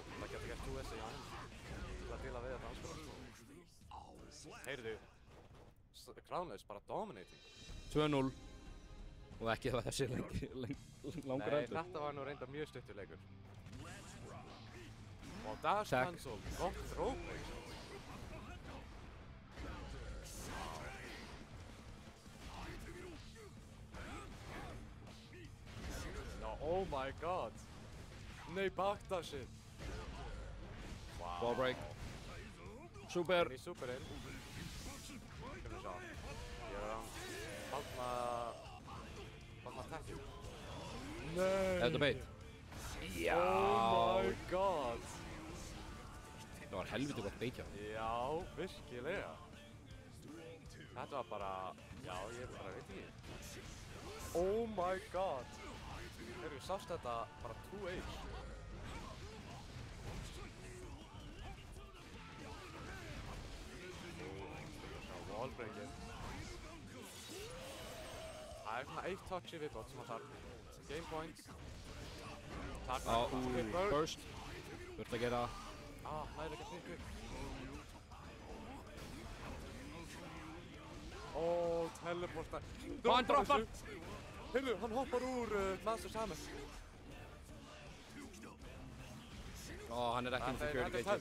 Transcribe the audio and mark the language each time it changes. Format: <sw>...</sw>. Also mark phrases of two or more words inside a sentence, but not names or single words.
<is>Það getur gert 2S í hann. Til að díla við þetta anskoðast. Heyrðu, Crownless bara dominating. 2-0. Og ekki það þessi langur endur. Nei, þetta var nú reynda mjög stuttur leikur. Og</is> <en>dash cancel,</en> <is>gott throwbreak.</is> <en>Oh my god.</en> <is>Nei, backdashið.</is> <en>Wallbreak. Super.</en> <is>Í superinn. Skulum sjá. Ég hann Fagna tekju. Nei. Þetta beit. Já.</is> <en>Oh my god.</en> <is>Það var helviti gott beit hjá. Já, virkilega. Þetta var bara, já, ég bara veit ekki.</is> <en>Oh my god.</en> <is>Heyrðu, sást þetta bara 2H. Wallbreakin. Það svona 1 touch í viðbót sem hann þarf.</is> <en>Game point. Burst.</en> <is>Þurft að gera. Næri ekki að pikka upp. Teleporta. Hann droppar! Heyrðu, hann hoppar úr Master Samus. Hann ekki með</is> <en>security gauge.</en>